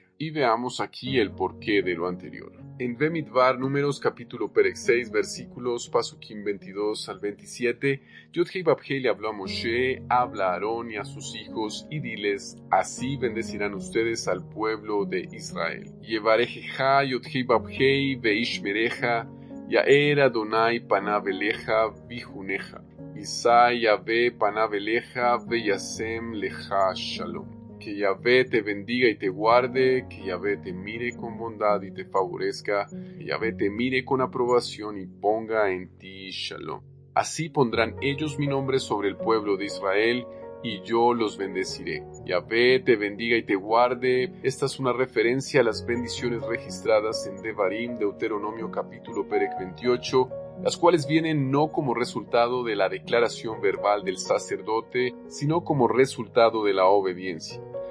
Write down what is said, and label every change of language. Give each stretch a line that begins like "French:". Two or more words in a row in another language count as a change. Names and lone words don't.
Spanish: Y veamos aquí el porqué de lo anterior. En Bemidbar, Números, capítulo Perek 6, versículos Pasukim 22 al 27, Yod-Heh-Vavhei le habló a Moshe: habla a Aarón y a sus hijos y diles: así bendecirán ustedes al pueblo de Israel.
Hebrew: יברכך יהוה וישמרך יאר אדני פניו אליך ויחנך ישא יהוה פניו אליך וישם לך שלום.
Spanish: Que Yahvé te bendiga y te guarde, que Yahvé te mire con bondad y te favorezca, que Yahvé te mire con aprobación y ponga en ti shalom. Así pondrán ellos mi nombre sobre el pueblo de Israel, y yo los bendeciré. Yahvé te bendiga y te guarde. Esta es una referencia a las bendiciones registradas en Devarim, Deuteronomio capítulo Perek 28, las cuales vienen no como resultado de la declaración verbal del sacerdote, sino como resultado de la obediencia.